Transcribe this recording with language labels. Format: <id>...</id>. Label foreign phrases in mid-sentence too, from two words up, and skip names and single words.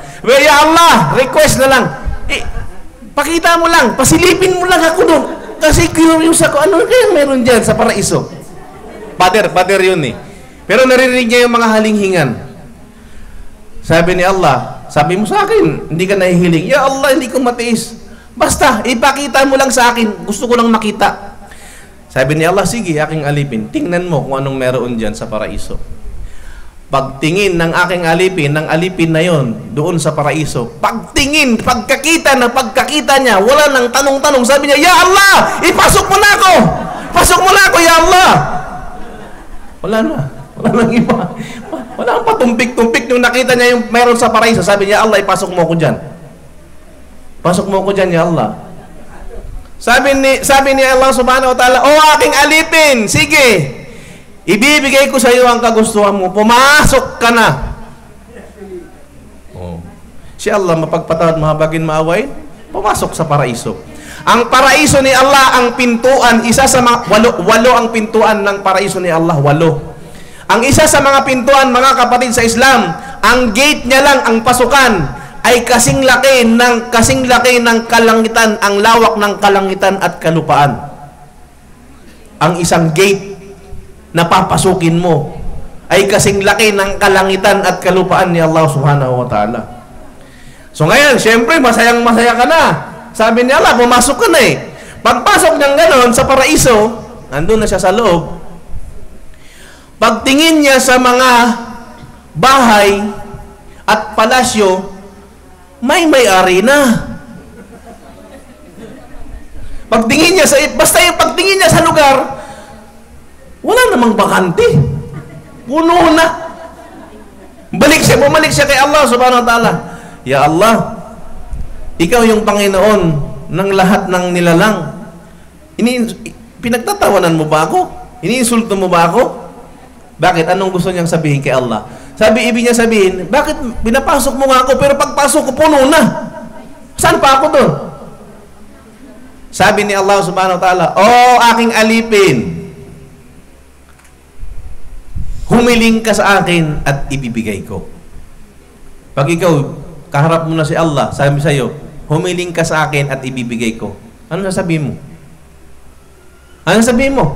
<tl>Well, Ya Allah, request na lang. Pakita mo lang, pasilipin mo lang ako doon. Kasi curious ako, ano kaya meron dyan sa paraiso? Pader yun eh. Pero naririnig niya yung mga halinghingan. Sabi ni Allah, sabi mo sa akin, hindi ka nahihiling. Ya Allah, hindi ko matiis. Basta, ipakita mo lang sa akin. Gusto ko lang makita. Sabi ni Allah, sige, aking alipin. Tingnan mo kung anong meron dyan sa paraiso. Pagtingin ng aking alipin, ng alipin na yon doon sa paraiso. Pagtingin, pagkakita niya, wala nang tanong-tanong. Sabi niya, Ya Allah, ipasok mo na ako! Pasok mo na ako, Ya Allah! Wala na. Wala nang iba. Wala nang patumpik-tumpik. Nung nakita niya yung meron sa paraiso, sabi niya, Allah, ipasok mo ako dyan. Pasok mo ako dyan, Ya Allah. Sabi ni Allah</tl> <ar>سبحانه وتعالى,</ar> <tl>O aking alipin, sige, ibibigay ko sa iyo ang kagustuhan mo. Pumasok ka na. Oh. Si Allah mapagpatawad, mahabagin, maawain, pumasok sa paraiso. Ang paraiso ni Allah, ang pintuan, isa sa mga, walo ang pintuan ng paraiso ni Allah, 8. Ang isa sa mga pintuan, mga kapatid sa Islam, ang gate niya lang, ang pasukan, ay kasing laki ng kalangitan, ang lawak ng kalangitan at kalupaan. Ang isang gate na papasukin mo ay kasing laki ng kalangitan at kalupaan ni Allah</tl> <ar>سبحانه وتعالى.</ar> <tl>So ngayon, syempre, masayang-masaya ka na. Sabi ni Allah, pumasok ka na eh. Pagpasok niyang ganon sa paraiso, nandun na siya sa loob. Pagtingin niya sa mga bahay at palasyo, may-ari na. Pagtingin niya basta yung pagtingin niya sa lugar, wala namang bakante. Puno na. Bumalik siya kay Allah</tl> <ar>سبحانه وتعالى.</ar> <tl>Ya Allah, ikaw yung Panginoon ng lahat ng nilalang. Pinagtatawanan mo ba ako? Iniinsulto mo ba ako? Bakit? Anong gusto niyang sabihin kay Allah? Ibig niya sabihin, bakit pinapasok mo nga ako, pero pagpasok ko puno na? Saan pa ako doon? Sabi ni Allah</tl> <ar>سبحانه وتعالى,</ar> <tl>O aking alipin, humiling ka sa akin at ibibigay ko. Pag ikaw, kaharap mo na si Allah, sabi sa'yo, humiling ka sa akin at ibibigay ko. Ano sasabihin mo? Ano sasabihin mo?</tl>